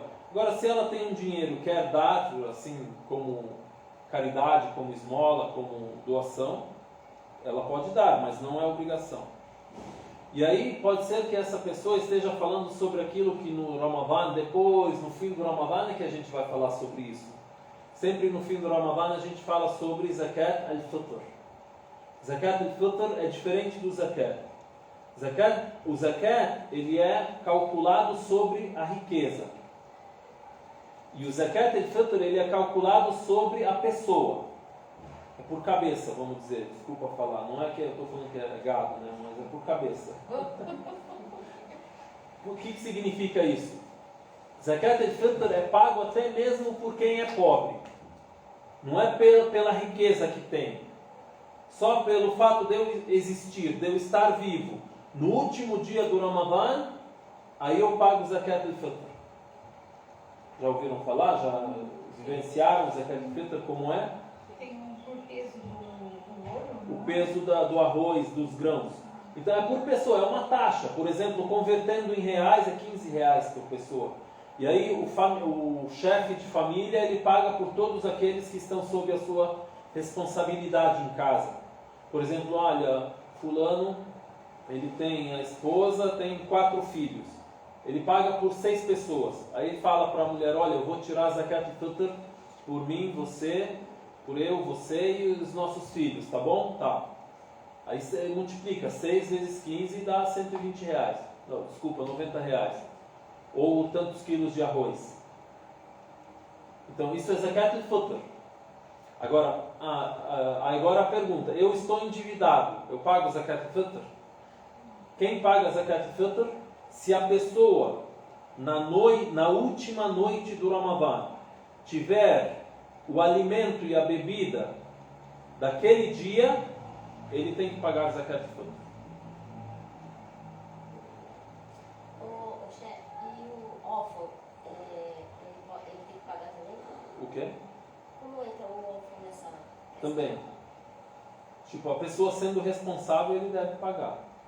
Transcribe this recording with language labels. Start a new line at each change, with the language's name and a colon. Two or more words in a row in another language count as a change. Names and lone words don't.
Portuguese: Agora se ela tem um dinheiro, quer dar, assim, como caridade, como esmola, como doação, ela pode dar, mas não é obrigação. E aí pode ser que essa pessoa esteja falando sobre aquilo que no Ramadã, depois, no fim do Ramadã, é que a gente vai falar sobre isso. Sempre no fim do Ramadã a gente fala sobre Zakat al-Fitr. Zakat al-Fitr é diferente do Zakat. O Zakat, ele é calculado sobre a riqueza. E o Zakat al-Fitr, ele é calculado sobre a pessoa. É por cabeça, vamos dizer. Desculpa falar. Não é que eu estou falando que é gado, né? Mas é por cabeça. O que significa isso? Zakat al-Fitr é pago até mesmo por quem é pobre. Não é pela riqueza que tem. Só pelo fato de eu existir, de eu estar vivo. No último dia do Ramadã, aí eu pago Zakat al-Fitr. Já ouviram falar? Já vivenciaram Zakat al-Fitr como é? Tem um por peso do ouro? O peso do arroz, dos grãos. Então é por pessoa, é uma taxa. Por exemplo, convertendo em reais é 15 reais por pessoa. E aí o chefe de família, ele paga por todos aqueles que estão sob a sua responsabilidade em casa. Por exemplo, olha, fulano, ele tem a esposa, tem 4 filhos. Ele paga por 6 pessoas. Aí ele fala para a mulher, olha, eu vou tirar a Zakat al-Fitr por mim, você, por eu, você e os nossos filhos, tá bom? Tá. Aí você multiplica, 6 vezes 15 dá 120 reais. Não, desculpa, 90 reais. Ou tantos quilos de arroz. Então isso é Zakat al-Fitr. Agora a pergunta, eu estou endividado, eu pago Zakat al-Fitr? Quem paga Zakat al-Fitr? Se a pessoa, na última noite do Ramadã, tiver o alimento e a bebida daquele dia, ele tem que pagar Zakat al-Fitr. O chefe, e o órfão, ele tem que pagar também? O quê? Como entra o órfão nessa? Também. Tipo, a pessoa sendo responsável, ele deve pagar.